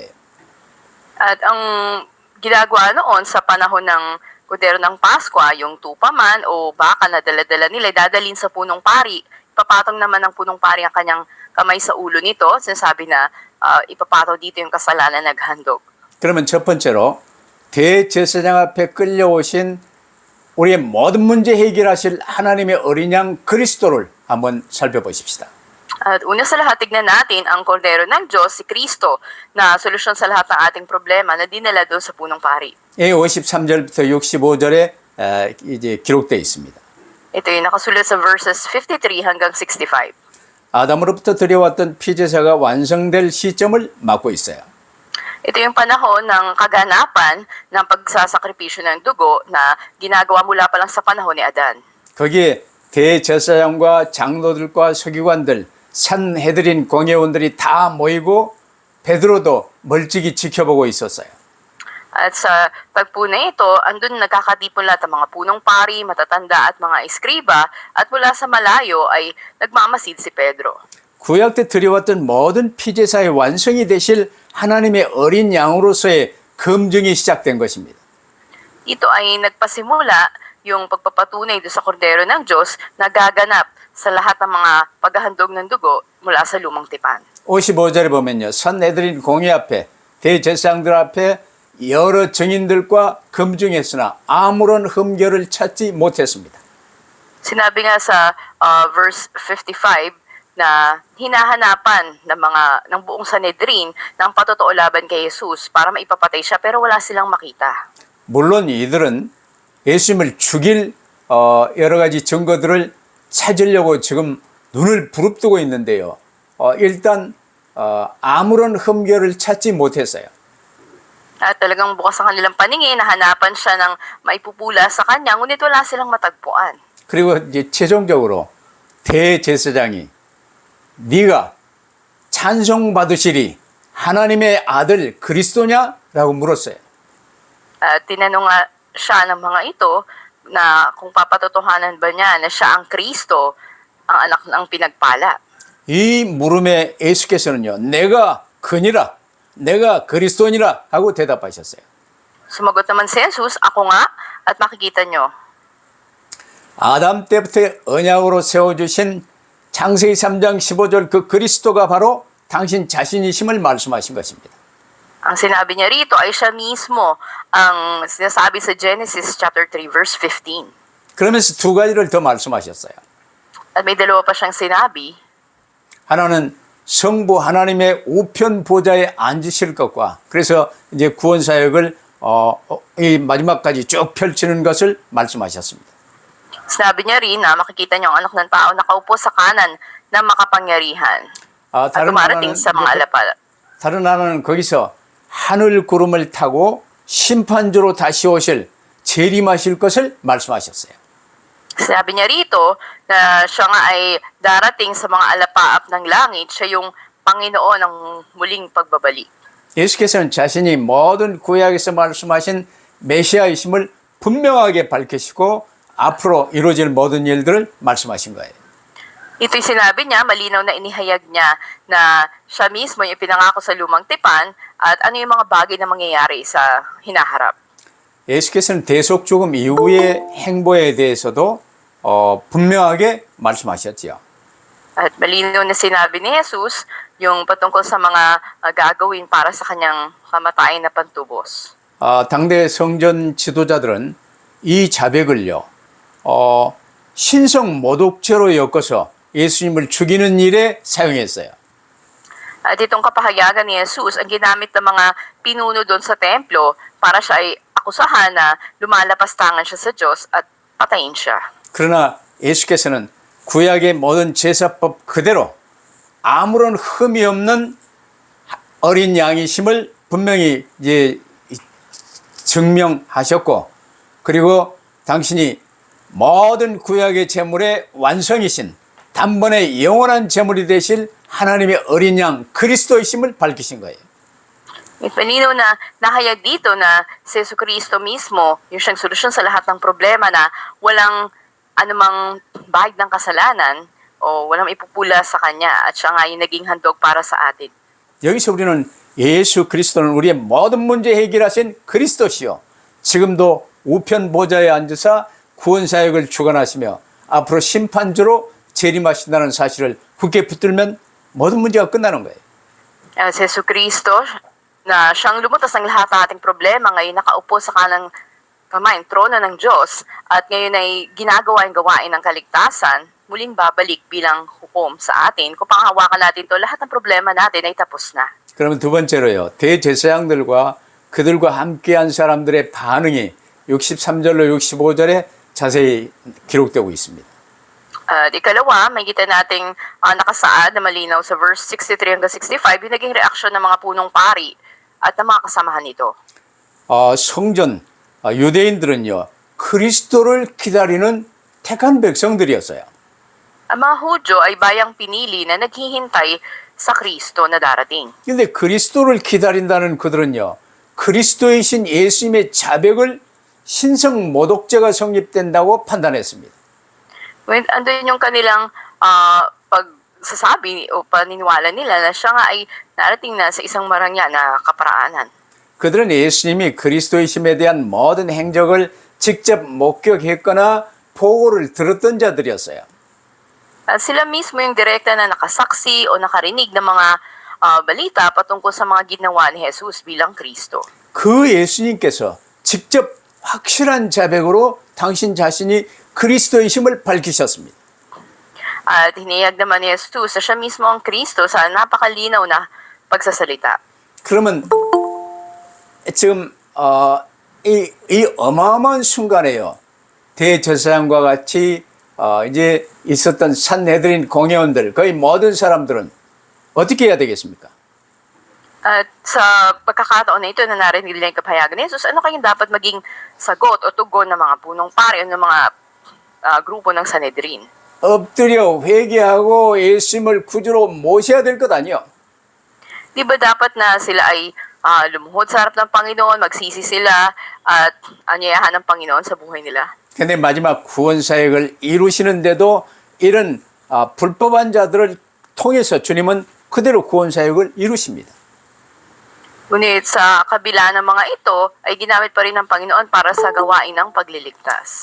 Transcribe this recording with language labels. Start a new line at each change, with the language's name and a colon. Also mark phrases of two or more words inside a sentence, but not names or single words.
Filipino: At ang ginagawa noon sa panahon ng kordero ng Pasko, yung tupa man o baka na dala-dala nila, dadalhin sa punong pari. Ipapatong naman ng punong pari ang kanyang kamay sa ulo nito. Sinasabi na ipapataw dito yung kasalanan naghandog.
Korean: 그러면 첫 번째로 대제사장 앞에 끌려오신 우리의 모든 문제 해결하실 하나님의 어린 양 그리스도를 한번 살펴보십시다.
Filipino: At una sa lahat, tignan natin ang kordero ng Diyos, si Kristo, na solusyon sa lahat ng ating problema na dinala doon sa punong pari.
Korean: 이 53절부터 65절에 이제 기록되어 있습니다.
Filipino: Ito yung nakasulat sa verses 53 hanggang 65.
Korean: 아담으로부터 들여왔던 피제사가 완성될 시점을 맞고 있어요.
Filipino: Ito yung panahon ng kaganapan ng pagsasakripisyo ng dugo na ginagawa mula pa lang sa panahon ni Adan.
Korean: 거기에 대제사장과 장로들과 서기관들, 산헤드린 공회원들이 다 모이고 베드로도 멀찍이 지켜보고 있었어요.
Filipino: At sa pagpuna ito, andun nagkakatipon lahat ng mga punong pari, matatanda at mga eskriba at mula sa malayo ay nagmamasid si Pedro.
Korean: 구약 때 드려왔던 모든 피제사의 완성이 되실 하나님의 어린 양으로서의 검증이 시작된 것입니다.
Filipino: Ito ay nagpasimula yung pagpapatunay doon sa kordero ng Diyos na gaganap sa lahat ng mga paghahandog ng dugo mula sa lumang tipan.
Korean: 55절에 보면요. 선내드린 공의 앞에 대제사장들 앞에 여러 증인들과 금중했으나 아무런 흠결을 찾지 못했습니다.
Filipino: Sinabi nga sa verse 55 na hinahanapan ng buong Sanhedrin ng patotoo laban kay Jesus para maipapatay siya pero wala silang makita.
Korean: 물론 이들은 예수님을 죽일 여러 가지 증거들을 찾으려고 지금 눈을 부릅뜨고 있는데요. 일단 아무런 흠결을 찾지 못했어요.
Filipino: At talagang bukas ang kanilang paningin, nahanapan siya ng maipupula sa kanya, ngunit wala silang matagpuan.
Korean: 그리고 이제 최종적으로 대제사장이 네가 찬송받으시리 하나님의 아들 그리스도냐라고 물었어요.
Filipino: Tinanong nga siya ng mga ito na kung papatotohanan ba niya na siya ang Kristo, ang anak ng pinagpala.
Korean: 이 물음에 예수께서는요. 내가 그니라 내가 그리스도니라 하고 대답하셨어요.
Filipino: Sumagot naman si Jesus, ako nga, at makikita nyo.
Korean: 아담 때부터 언약으로 세워주신 창세기 3장 15절 그 그리스도가 바로 당신 자신이심을 말씀하신 것입니다.
Filipino: Ang sinabi niya rito ay siya mismo ang sinasabi sa Genesis
English: chapter 3 verse 15.
Korean: 그러면서 두 가지를 더 말씀하셨어요.
Filipino: At may dalawa pa siyang sinabi.
Korean: 하나는 성부 하나님의 우편 보좌에 앉으실 것과 그래서 이제 구원 사역을 이 마지막까지 쭉 펼치는 것을 말씀하셨습니다.
Filipino: Sinabi niya rin na makikita niyo ang anak ng tao nakaupo sa kanan ng makapangyarihan at dumarating sa mga alapala.
Korean: 다른 하나는 거기서 하늘 구름을 타고 심판주로 다시 오실 재림하실 것을 말씀하셨어요.
Filipino: Sinabi niya rito na siya nga ay darating sa mga alapaap ng langit, siya yung Panginoon ng muling pagbabalik.
Korean: 예수께서는 자신이 모든 구약에서 말씀하신 메시아이심을 분명하게 밝히시고 앞으로 이루어질 모든 일들을 말씀하신 거예요.
Filipino: Ito'y sinabi niya, malinaw na inihayag niya na siya mismo yung pinangako sa lumang tipan at ano yung mga bagay na mangyayari sa hinaharap.
Korean: 예수께서는 대속 죽음 이후의 행보에 대해서도 분명하게 말씀하셨지요.
Filipino: At malinaw na sinabi ni Jesus yung patungkol sa mga gagawin para sa kanyang kamatayan na pantubos.
Korean: 당대 성전 지도자들은 이 자백을요, 신성 모독죄로 엮어서 예수님을 죽이는 일에 사용했어요.
Filipino: At itong kapahayagan ni Jesus ang ginamit ng mga pinuno doon sa templo para siya ay akusahan na lumalapastangan siya sa Diyos at patayin siya.
Korean: 그러나 예수께서는 구약의 모든 제사법 그대로 아무런 흠이 없는 어린 양이심을 분명히 이제 증명하셨고, 그리고 당신이 모든 구약의 제물의 완성이신 단번에 영원한 제물이 되실 하나님의 어린 양 그리스도이심을 밝히신 거예요.
Filipino: Malinaw na nahayag dito na si Jesucristo mismo yung siyang solusyon sa lahat ng problema na walang anumang bahid ng kasalanan o walang ipupula sa Kanya at siya nga yung naging handog para sa atin.
Korean: 여기서 우리는 예수 그리스도는 우리의 모든 문제 해결하신 그리스도시요. 지금도 우편 보좌에 앉으사 구원 사역을 주관하시며 앞으로 심판주로 재림하신다는 사실을 굳게 붙들면 모든 문제가 끝나는 거예요.
Filipino: Si Jesucristo na siyang lumutas ng lahat ng ating problema ngayon nakaupo sa kanang kamay, trono ng Diyos at ngayon ay ginagawa yung gawain ng kaligtasan, muling babalik bilang hukom sa atin. Kung panghawakan natin to, lahat ng problema natin ay tapos na.
Korean: 그러면 두 번째로요. 대제사장들과 그들과 함께한 사람들의 반응이 63절로 65절에 자세히 기록되고 있습니다.
Filipino: At ikalawa, may kita nating nakasaad na malinaw sa verse 63 hanggang 65 yung naging reaksyon ng mga punong pari at ng mga kasamahan nito.
Korean: 성전 유대인들은요. 그리스도를 기다리는 택한 백성들이었어요.
Filipino: Ang mga Hudyo ay bayang pinili na naghihintay sa Kristo na darating.
Korean: 근데 그리스도를 기다린다는 그들은요. 그리스도이신 예수님의 자백을 신성 모독죄가 성립된다고 판단했습니다.
Filipino: When andun yung kanilang pagsasabi o paniniwala nila na siya nga ay narating na sa isang marangya na kaparaanan.
Korean: 그들은 예수님이 그리스도이심에 대한 모든 행적을 직접 목격했거나 보고를 들었던 자들이었어요.
Filipino: Sila mismo yung direkta na nakasaksi o nakarinig ng mga balita patungkol sa mga ginawa ni Jesus bilang Kristo.
Korean: 그 예수님께서 직접 확실한 자백으로 당신 자신이 그리스도이심을 밝히셨습니다.
Filipino: At hiniyag naman ni Jesus na siya mismo ang Kristo sa napakalinaw na pagsasalita.
Korean: 그러면 지금 이 어마어마한 순간에요. 대제사장과 같이 이제 있었던 산헤드린 공회원들 거의 모든 사람들은 어떻게 해야 되겠습니까?
Filipino: At sa pagkakataon na ito na narinig nila yung kapahayagan ni Jesus, ano kayong dapat maging sagot o tugon ng mga punong pari o ng mga grupo ng Sanhedrin?
Korean: 엎드려 회개하고 예수님을 구주로 모셔야 될 것 아니요?
Filipino: Di ba dapat na sila ay lumuhod sa harap ng Panginoon, magsisi sila at anyayahan ng Panginoon sa buhay nila?
Korean: 근데 마지막 구원 사역을 이루시는데도 이런 불법한 자들을 통해서 주님은 그대로 구원 사역을 이루십니다.
Filipino: Ngunit sa kabila ng mga ito ay ginamit pa rin ng Panginoon para sa gawain ng pagliligtas.